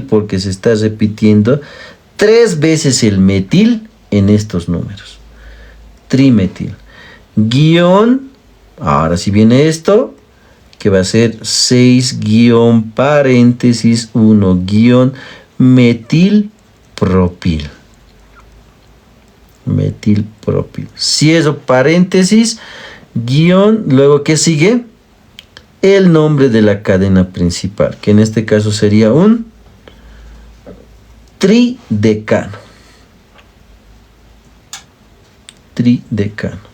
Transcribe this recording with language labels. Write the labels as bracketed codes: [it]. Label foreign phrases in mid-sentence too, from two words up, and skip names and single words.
[es] Porque se está repitiendo 3 veces el metil en estos números. Trimetil. Guión, ahora sí viene esto, que va a ser 6 guión paréntesis 1 guión metil propil. Metil propil. Cierro paréntesis, guión, luego ¿qué sigue? el nombre de la cadena principal, que en este caso sería un tridecano. Tridecano.